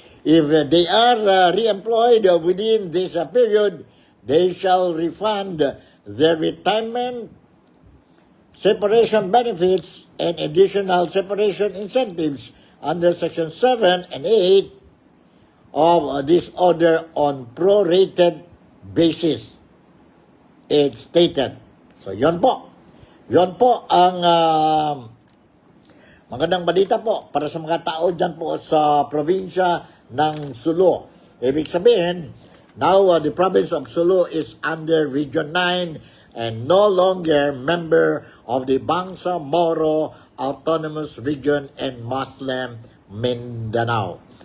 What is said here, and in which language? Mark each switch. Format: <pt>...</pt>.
<en>If they are re-employed within this period, they shall refund their retirement, separation benefits, and additional separation incentives under Section 7 and 8 of this order on prorated basis. It's stated.</en> <tl>So, yon po. Yon po ang magandang balita po para sa mga tao dyan po sa probinsya ng Sulu. Ibig sabihin,</tl> <en>now the province of Sulu is under Region 9 and no longer member of the Bangsamoro Autonomous Region and Muslim Mindanao.</en>